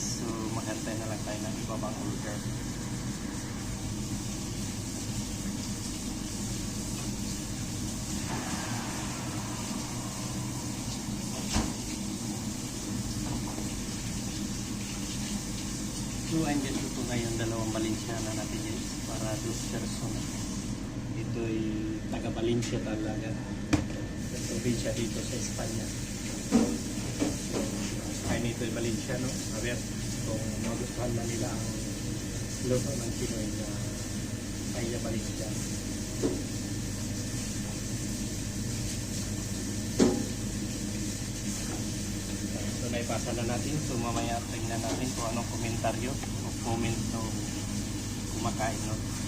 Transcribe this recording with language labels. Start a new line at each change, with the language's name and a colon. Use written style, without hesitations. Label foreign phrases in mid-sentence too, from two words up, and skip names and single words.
Filipino: So maghantay na lang tayo ng ibabang order. So andyan ito ngayon dalawang Valenciana natin guys. Para 2 person. Ito ay taga Valencia talaga. Probinsya dito sa Espanya. Kain ito ay Valenciano.
Spanish: A ver.
Filipino: kung magustuhan na nila ang luto ng Pinoy na paella Valencia. So naipasa na natin, so mamaya tingnan natin kung anong komentaryo o comment no kumakain no.